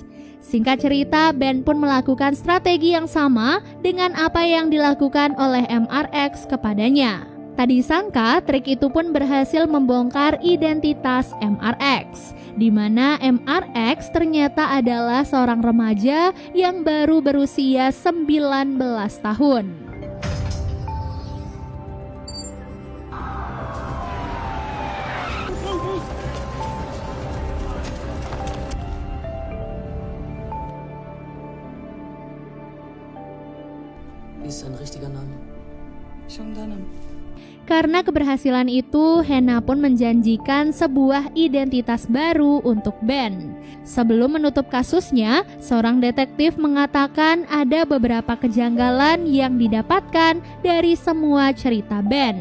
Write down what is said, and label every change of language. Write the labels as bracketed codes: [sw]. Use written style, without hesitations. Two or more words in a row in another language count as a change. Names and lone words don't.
[id] Singkat cerita, Ben pun melakukan strategi yang sama dengan apa yang dilakukan oleh MRX kepadanya. Tak disangka, trik itu pun berhasil membongkar identitas MRX, di mana MRX ternyata adalah seorang remaja yang baru berusia 19 tahun. [de] Ist ein richtiger Name. Shangdanam. [id] Karena keberhasilan itu, Hannah pun menjanjikan sebuah identitas baru untuk Ben. Sebelum menutup kasusnya, seorang detektif mengatakan ada beberapa kejanggalan yang didapatkan dari semua cerita Ben.